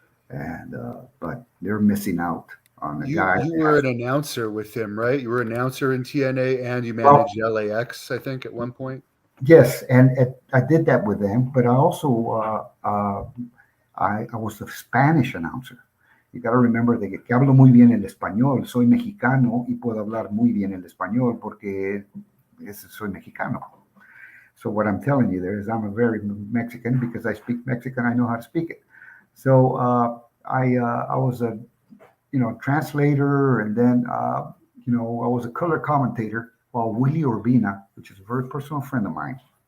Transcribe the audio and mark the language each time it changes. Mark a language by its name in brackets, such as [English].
[English] And but they're missing out on the guy. You were an announcer with him, right? You were an announcer in TNA and you Well, managed LAX, I think, at one point. yes, and I did that with them, but I also I was a Spanish announcer. You got to remember [Spanish] de que hablo muy bien el español. Soy mexicano y puedo hablar muy bien el español porque soy mexicano. [English] So what I'm telling you there is I'm a very Mexican because I speak Mexican. I know how to speak it. So I was a translator, and then I was a color commentator while Willie Urbina, which is a very personal friend of mine.